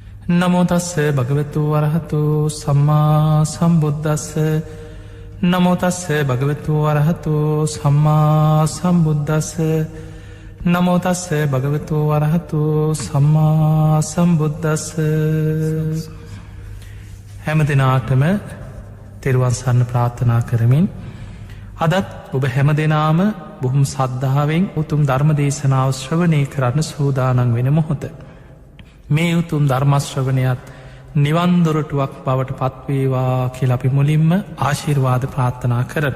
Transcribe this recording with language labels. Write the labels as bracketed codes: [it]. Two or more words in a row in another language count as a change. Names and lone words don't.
[pi] නමෝ තස්ස භගවතු වරහතු සම්මා සම්බුද්දස්ස නමෝ තස්ස භගවතු වරහතු සම්මා සම්බුද්දස්ස නමෝ තස්ස භගවතු වරහතු සම්මා සම්බුද්දස්ස [si] හැම දිනාටම තෙරුවන් සරණ ප්‍රාර්ථනා කරමින් අදත් ඔබ හැම දෙනාම බොහොම සද්ධාවෙන් උතුම් ධර්ම දේශනාව ශ්‍රවණය කරන්න සූදානම් වෙන මොහොත මේ උතුම් ධර්මශ්‍රවණයත් නිවන් දොරටුවක් බවට පත්වේවා කියලා අපි මුලින්ම ආශිර්වාද ප්‍රාර්ථනා කරන.